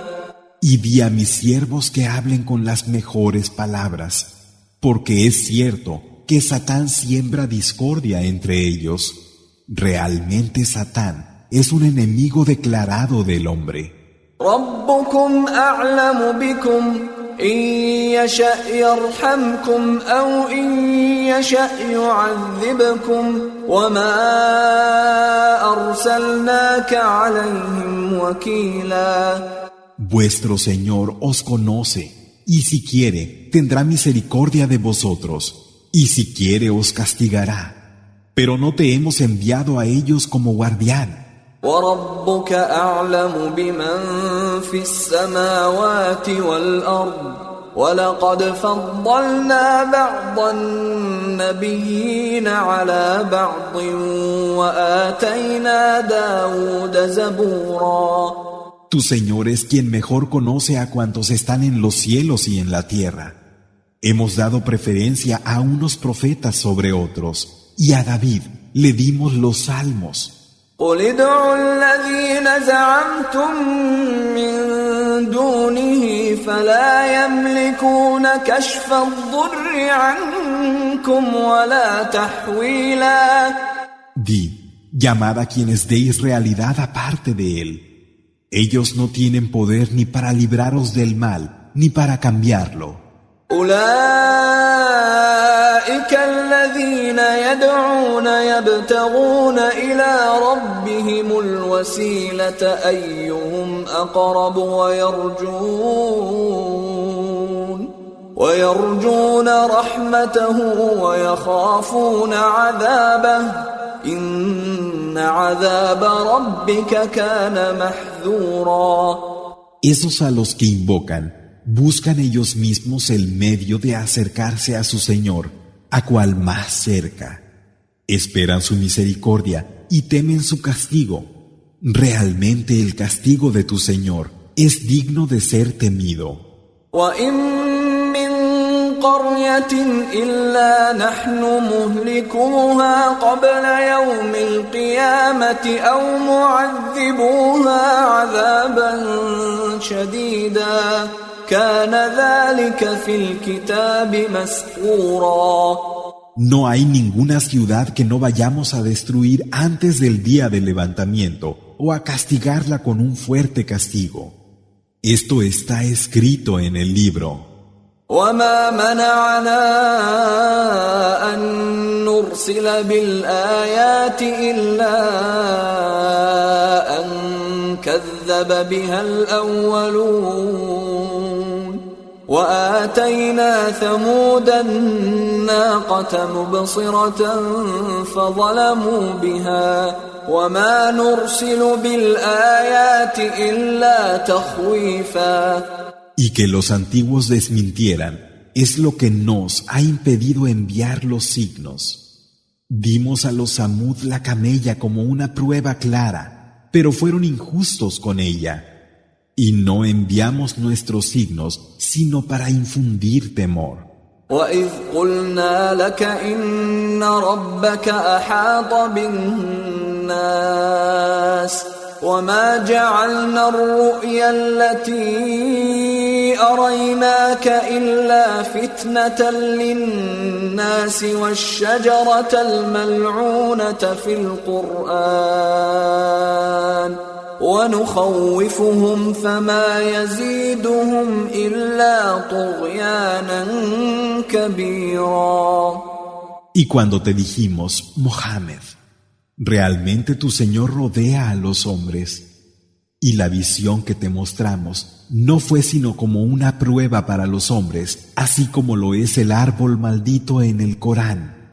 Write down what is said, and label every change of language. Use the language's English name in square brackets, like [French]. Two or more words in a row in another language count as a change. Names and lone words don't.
[Spanish] Y di a mis siervos que hablen con las mejores palabras, porque es cierto que Satán siembra discordia entre ellos. Realmente Satán es un enemigo declarado del hombre. [Arabic] ربكم أعلم بكم إن يشأ يرحمكم أو إن يشأ يعذبكم وما أرسلناك عليهم وكيلا. [Spanish] Vuestro Señor os conoce, y si quiere, tendrá misericordia de vosotros, y si quiere os castigará. Pero no te hemos enviado a ellos como guardián. [Arabic] وَرَبُّكَ أَعْلَمُ بِمَنْ فِي السَّمَاوَاتِ وَالْأَرْضِ وَلَقَدْ فَضَّلْنَا بَعْضَ النَّبِيِّينَ عَلَى بَعْضٍ وَآتَيْنَا دَاوُودَ زَبُورًا. [Spanish] Tu Señor es quien mejor conoce a cuantos están en los cielos y en la tierra. Hemos dado preferencia a unos profetas sobre otros, y a David le dimos los salmos. [Arabic] قُلِ ادْعُوا الَّذِينَ زَعَمْتُم مِّن دُونِهِ فَلَا يَمْلِكُونَ كَشْفَ الضُّرِّ عَنكُمْ وَلَا تَحْوِيلًا. [Spanish] Di, llamad a quienes deis realidad aparte de él. Ellos no tienen poder ni para libraros del mal, ni para cambiarlo. [Arabic] أولئك الذين يدعون يبتغون إلى ربهم الوسيلة أيهم أقرب ويرجون رحمته ويخافون عذابه إن عذاب ربك كان محذورا. [Spanish] Esos a los que invocan buscan ellos mismos el medio de acercarse a su Señor, a cual más cerca. Esperan su misericordia y temen su castigo. Realmente el castigo de tu Señor es digno de ser temido. [Arabic] وَإِن مِّن قَرْيَةٍ إِلَّا نَحْنُ مُهْلِكُوهَا قَبْلَ يَوْمِ الْقِيَامَةِ أَوْ مُعَذِّبُوهَا عَذَابًا شَدِيدًا كان ذلك في الكتاب مسطورا. [Spanish] No hay ninguna ciudad que no vayamos a destruir antes del día del levantamiento o a castigarla con un fuerte castigo. Esto está escrito en el libro. [Arabic] وما منعنا أن نرسل بالآيات إلا أن كذب بها الأولون وآتينا ثمود الناقة مبصرة فظلموا بها وما نرسل بالآيات إلا تخويفا. [Spanish] Y que los antiguos desmintieran es lo que nos ha impedido enviar los signos. Dimos a los Samud la camella como una prueba clara, pero fueron injustos con ella. Y no enviamos nuestros signos sino para infundir temor. [Arabic] وَإِذْ قُلْنَا لَكَ إِنَّ رَبَّكَ أَحَاطَ بِالنَّاسِ وَمَا جَعَلْنَا الرُّؤْيَا الَّتِي أريناك إلا فتنة للناس والشجرة الملعونة في القرآن ونخوفهم فما يزيدهم إلا طغيانا كبيرا. [Spanish] Y cuando te dijimos, Mohammed, realmente tu Señor rodea a los hombres, y la visión que te mostramos no fue sino como una prueba para los hombres, así como lo es el árbol maldito en el Corán.